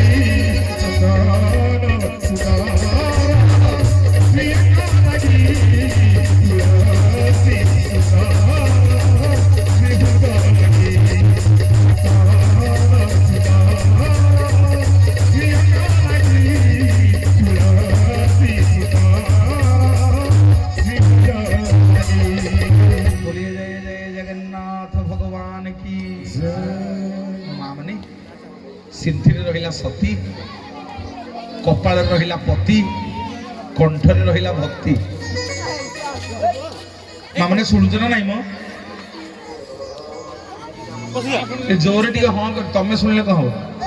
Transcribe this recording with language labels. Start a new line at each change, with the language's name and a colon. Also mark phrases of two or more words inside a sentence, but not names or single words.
Odia: ଚନ୍ଦନ ସୁନ୍ଦର ଶ୍ରୀଅଙ୍ଗ ଲାଗି ତୁଳସୀ ସୁନ୍ଦର ଶ୍ରୀଭୁଜ ଲାଗି। ଚନ୍ଦନ ସୁନ୍ଦର ଶ୍ରୀଅଙ୍ଗ ଲାଗି ତୁଳସୀ ସୁନ୍ଦର ଶ୍ରୀଭୁଜ ଲାଗି।
Hindi: बोलिए जय जय जगन्नाथ भगवान की
Odia: ମା ମାନେ ସିନ୍ଥିରେ ରହିଲା ସତୀ, କପାଳରେ ରହିଲା ପତି, କଣ୍ଠରେ ରହିଲା ଭକ୍ତି। ମା ମାନେ ଶୁଣୁଛ ନା ନାଇଁ? ମ ଏ ଜୋରେ ଟିକେ ହଁ କର, ତମେ ଶୁଣିଲେ କଣ ହବ?